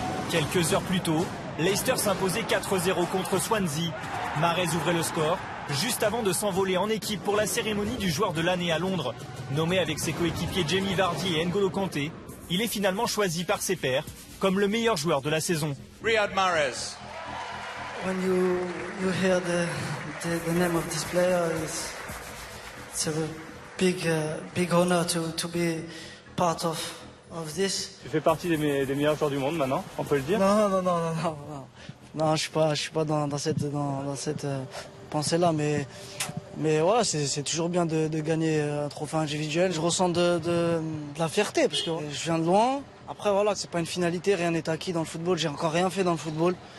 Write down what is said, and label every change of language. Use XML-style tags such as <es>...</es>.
<fr>Quelques heures plus tôt, Leicester s'imposait 4-0 contre Swansea. Mahrez ouvrait le score, juste avant de s'envoler en équipe pour la cérémonie du joueur de l'année à Londres. Nommé avec ses coéquipiers Jamie Vardy et N'Golo Kanté, il est finalement choisi par ses pairs comme le meilleur joueur de la saison. Riyad Mahrez.</fr> <en>When you hear the name of this player, it's a big honor to be part of this.</en> <fr>Tu fais partie des meilleurs joueurs du monde maintenant, on peut le dire? Non, je suis pas dans cette pensée-là, mais voilà, c'est toujours bien de gagner un trophée individuel. Je ressens de la fierté parce que je viens de loin. Après voilà, c'est pas une finalité, rien n'est acquis dans le football. J'ai encore rien fait dans le football.</fr>